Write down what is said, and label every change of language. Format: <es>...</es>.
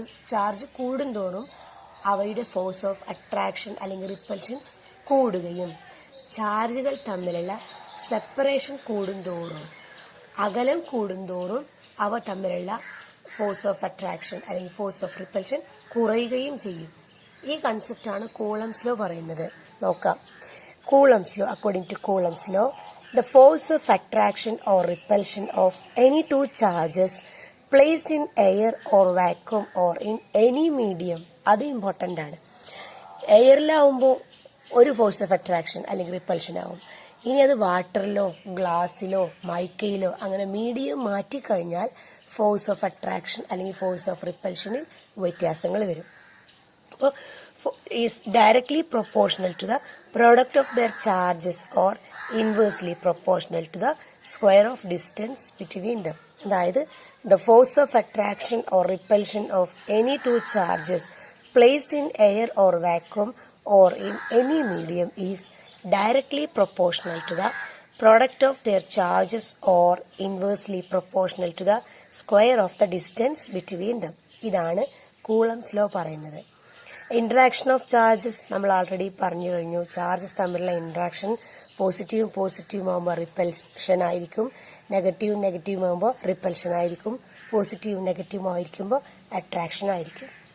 <ml>Charge കൂടുന്തോറും അവയുടെ force of attraction അല്ലെങ്കിൽ റിപ്പൽഷൻ കൂടുകയും, ചാർജുകൾ തമ്മിലുള്ള സെപ്പറേഷൻ കൂടുന്തോറും, അകലം കൂടുന്തോറും അവ തമ്മിലുള്ള ഫോഴ്സ് ഓഫ് അട്രാക്ഷൻ അല്ലെങ്കിൽ ഫോഴ്സ് ഓഫ് റിപ്പൽഷൻ കുറയുകയും ചെയ്യും. ഈ കൺസെപ്റ്റാണ് കൂളംസ് ലോ പറയുന്നത്. നോക്കാം.</ml> <en>Coulomb's law, according to Coulomb's law, the force of attraction or repulsion of any 2 charges placed in air or vacuum or in any medium,</en> <ml>അത് important ആണ്. എയറിലാവുമ്പോൾ ഒരു force of attraction അല്ലെങ്കിൽ repulsion ആവും. ഇനി അത് വാട്ടറിലോ ഗ്ലാസ്സിലോ മൈക്കയിലോ അങ്ങനെ മീഡിയം മാറ്റിക്കഴിഞ്ഞാൽ ഫോഴ്സ് ഓഫ് അട്രാക്ഷൻ അല്ലെങ്കിൽ force of റിപ്പൽഷനിൽ വ്യത്യാസങ്ങൾ വരും.</ml> <en>അപ്പോൾ is directly proportional to the product of their charges or inversely proportional to the square of distance between them. അതായത് the force of attraction or repulsion of any 2 charges placed in air or vacuum or in any medium is directly proportional to the product of their charges or inversely proportional to the square of the distance between them.</en> <ml>ഇതാണ് Coulomb's law പറയുന്നത്. Interaction of charges നമ്മൾ already പറഞ്ഞു കഴിഞ്ഞു. Charges തമ്മിലുള്ള interaction positive ആകുമ്പോൾ repulsion ആയിരിക്കും, negative ആകുമ്പോൾ repulsion ആയിരിക്കും, പോസിറ്റീവ് നെഗറ്റീവ് ആയിരിക്കുമ്പോൾ അട്രാക്ഷൻ ആയിരിക്കും.</ml>